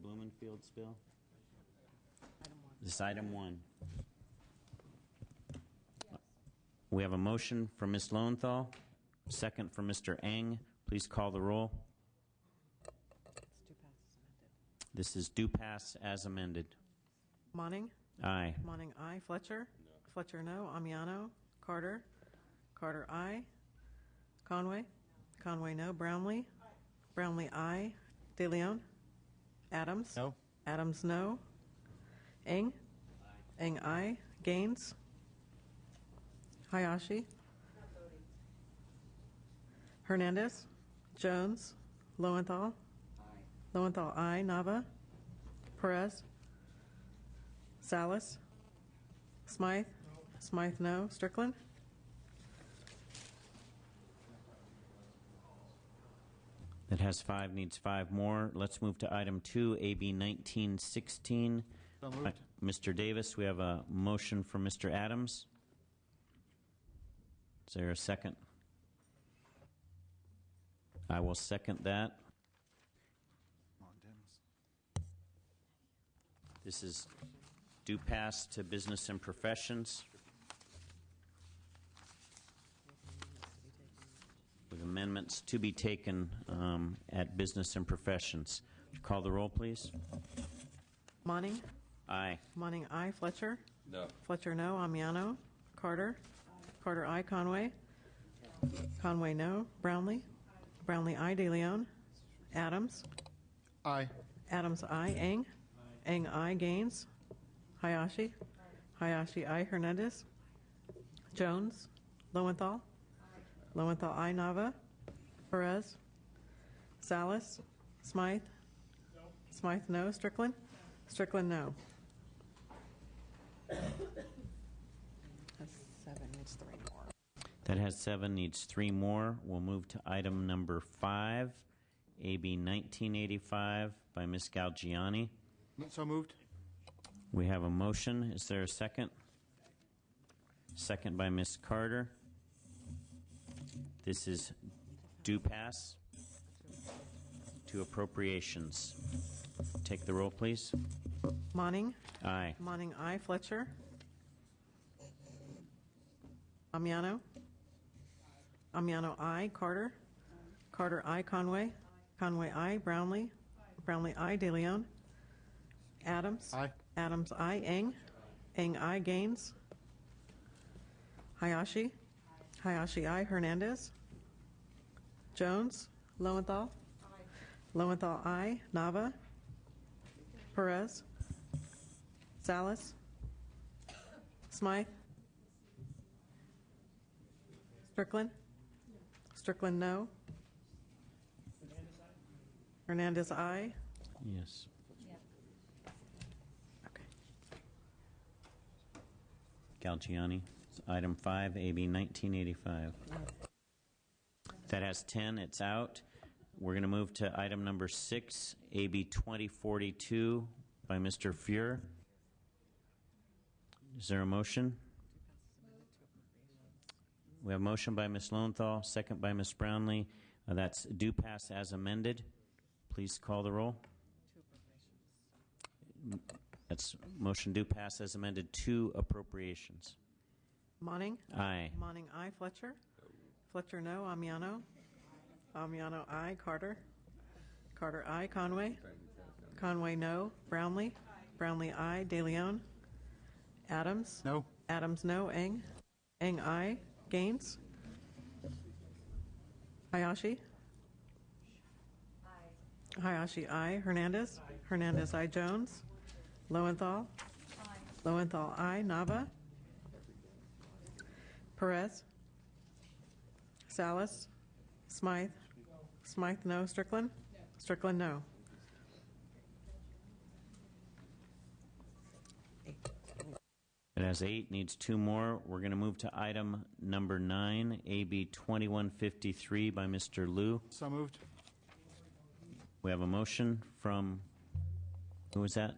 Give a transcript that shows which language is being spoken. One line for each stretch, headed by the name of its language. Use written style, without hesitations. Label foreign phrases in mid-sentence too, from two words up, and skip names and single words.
English: Blumenfield's bill? This is item 1. We have a motion from Ms. Lowenthal, second from Mr. Eng. Please call the roll. This is due pass as amended. Monning? Aye. Monning, aye. Fletcher? Fletcher, no. Amiano? Carter? Carter, aye. Conway? Conway, no. Brownlee? Brownlee, aye. De Leon? Adams? No. Adams, no. Eng? Eng, aye. Gaines? Hayashi? Hernandez? Jones? Lowenthal? Lowenthal, aye. Nava? Perez? Salas? Smythe? Smythe, no. Strickland? That has 5, needs 5 more. Let's move to item 2, AB 1916. So moved. Mr. Davis, we have a motion from Mr. Adams. Is there a second? I will second that. This is due pass to business and professions. With amendments to be taken at business and professions. Would you call the roll, please? Monning? Aye. Monning, aye. Fletcher? No. Fletcher, no. Amiano? Carter? Carter, aye. Conway? Conway, no. Brownlee? Brownlee, aye. De Leon? Adams? Aye. Adams, aye. Eng? Eng, aye. Gaines? Hayashi? Hayashi, aye. Hernandez? Jones? Lowenthal? Lowenthal, aye. Nava? Perez? Salas? Smythe? Smythe, no. Strickland? Strickland, no. That's 7, needs 3 more. That has 7, needs 3 more. We'll move to item number 5, AB 1985 by Ms. Galgiani. So moved. We have a motion. Is there a second? Second by Ms. Carter. This is due pass to appropriations. Take the roll, please. Monning? Aye. Monning, aye. Fletcher? Amiano? Amiano, aye. Carter? Carter, aye. Conway? Conway, aye. Brownlee? Brownlee, aye. De Leon? Adams? Aye. Adams, aye. Eng? Eng, aye. Gaines? Hayashi? Hayashi, aye. Hernandez? Jones? Lowenthal? Lowenthal, aye. Nava? Perez? Salas? Smythe? Strickland? Strickland, no. Hernandez, aye. Yes. Okay. Galgiani. Item 5, AB 1985. That has 10. It's out. We're going to move to item number 6, AB 2042 by Mr. Fuhr. Is there a motion? We have a motion by Ms. Lowenthal, second by Ms. Brownlee. That's due pass as amended. Please call the roll. That's motion due pass as amended to appropriations. Monning? Aye. Monning, aye. Fletcher? Fletcher, no. Amiano? Amiano, aye. Carter? Carter, aye. Conway? Conway, no. Brownlee? Brownlee, aye. De Leon? Adams? No. Adams, no. Eng? Eng, aye. Gaines? Hayashi? Hayashi, aye. Hernandez? Hernandez, aye. Jones? Lowenthal? Lowenthal, aye. Nava? Perez? Salas? Smythe? Smythe, no. Strickland? Strickland, no. It has 8, needs 2 more. We're going to move to item number 9, AB 2153 by Mr. Liu. So moved. We have a motion from, who was that?